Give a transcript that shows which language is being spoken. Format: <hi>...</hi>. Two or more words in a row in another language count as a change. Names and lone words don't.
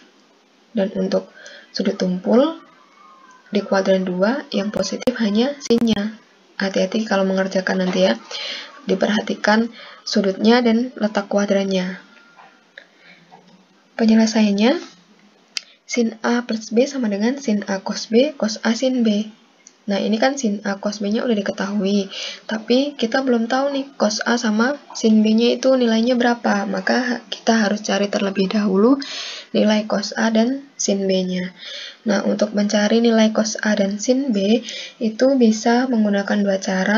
<id>Dan untuk sudut tumpul di kuadran 2 yang positif hanya sinnya. Hati-hati kalau mengerjakan nanti ya. Diperhatikan sudutnya dan letak kuadrannya. Penyelesaiannya, sin A plus B sama dengan sin A cos B cos A sin B. Nah, ini kan sin A cos B-nya udah diketahui, tapi kita belum tahu nih cos A sama sin B-nya itu nilainya berapa. Maka kita harus cari terlebih dahulu nilai cos A dan sin B-nya. Nah, untuk mencari nilai cos A dan sin B itu bisa menggunakan dua cara.</id>